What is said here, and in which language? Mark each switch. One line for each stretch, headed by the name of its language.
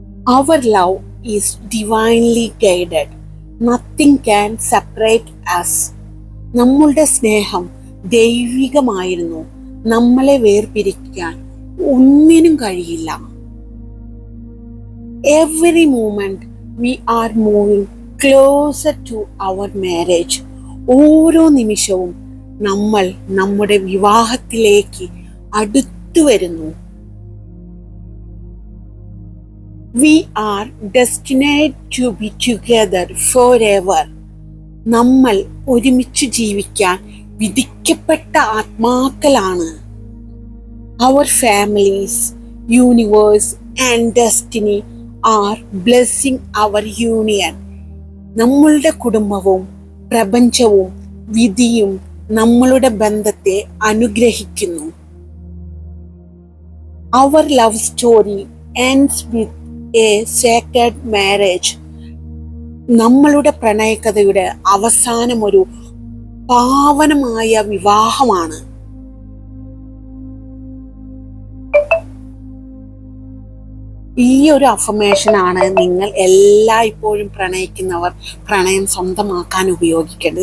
English: Our love is divinely guided. Nothing can separate us.
Malayalam: നമ്മളുടെ സ്നേഹം ദൈവികമായിരുന്നു. നമ്മളെ വേർപിരിക്കാൻ ഒന്നിനും കഴിയില്ല.
English: Every moment we are moving closer to our marriage.
Malayalam: ഓരോ നിമിഷവും നമ്മൾ നമ്മുടെ വിവാഹത്തിലേക്ക് അടുത്തു വരുന്നു.
English: We are destined to be together forever.
Malayalam: നമ്മൾ ഒരുമിച്ച് ജീവിക്കാൻ വിധിക്കപ്പെട്ട ആത്മാക്കളാണ്.
English: Our families, universe and destiny are blessing our union.
Malayalam: നമ്മളുടെ കുടുംബവും പ്രപഞ്ചവും വിധിയും നമ്മളുടെ ബന്ധത്തെ അനുഗ്രഹിക്കുന്നു.
English: Our love story ends with a sacred marriage.
Malayalam: നമ്മളുടെ പ്രണയകഥയുടെ അവസാനം ഒരു പാവനമായ വിവാഹമാണ്. ഈ ഒരു അഫർമേഷനാണ് നിങ്ങൾ എല്ലായ്പ്പോഴും പ്രണയിക്കുന്നവർ പ്രണയം സ്വന്തമാക്കാൻ ഉപയോഗിക്കേണ്ടത്.